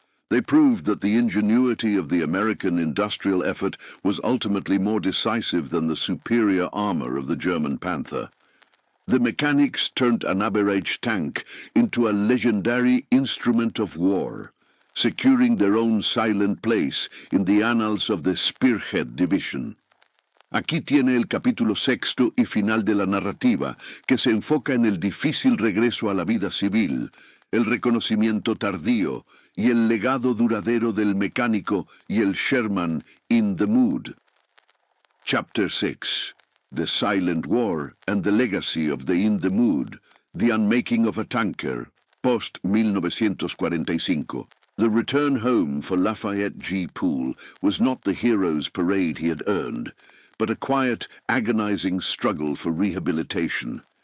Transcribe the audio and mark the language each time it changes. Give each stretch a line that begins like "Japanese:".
English: They proved that the ingenuity of the American industrial effort was ultimately more decisive than the superior armor of the German Panther. The mechanics turned an average tank into a legendary instrument of war, securing their own silent place in the annals of the Spearhead Division.
Spanish: Aquí tiene el capítulo sexto y final de la narrativa, que se enfoca en el difícil regreso a la vida civil, el reconocimiento tardío y el legado duradero del mecánico y el Sherman in the mood.
English: Chapter 6. The Silent War and the Legacy of the In the Mood, the Unmaking of a Tanker, post-1945. The return home for Lafayette G. Poole was not the hero's parade he had earned, but a quiet, agonizing struggle for rehabilitation.